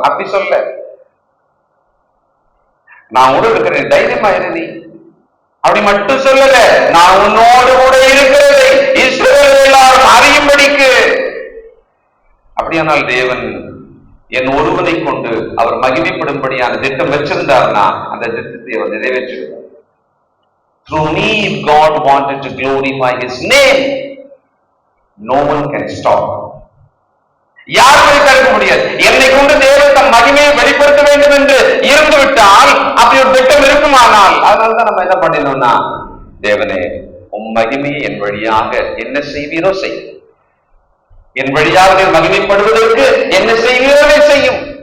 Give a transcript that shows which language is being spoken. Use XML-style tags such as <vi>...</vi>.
<ta>அப்படி சொல்ல, நான் கூட இருக்கிறேன், தைரியமா இரு, அப்படி மட்டும் சொல்லல. நான் உன்னோடு கூட இருக்கிறதை இஸ்ரவேல் எல்லாரும் அறியும்படிக்கு. அப்படியானால் தேவன் என் ஒருவனை கொண்டு அவர் மகிமைப்படும்படியான திட்டம் வச்சிருந்தார்னா அந்த திட்டத்தை அவர் நிறைவேற்றுகிறார்.</ta> <en>Through me, if God wanted to glorify His name, no one can stop.</en> <ta>யாருமே தடுக்க முடியாது. என்னை கொண்டு தேவன் தன் மகிமையை வெளிப்படுத்த வேண்டும் என்று இருந்து விட்டால், அப்படி ஒரு திட்டம் இருக்குமானால், அதனாலதான் நம்ம என்ன பண்ணினோம்னா, தேவனே உம் மகிமையை என் வழியாக என்ன செய்வீரோ செய், என் வழியாக மகிமைப்படுவதற்கு என்ன செய்வீரோ செய்யும்.</ta>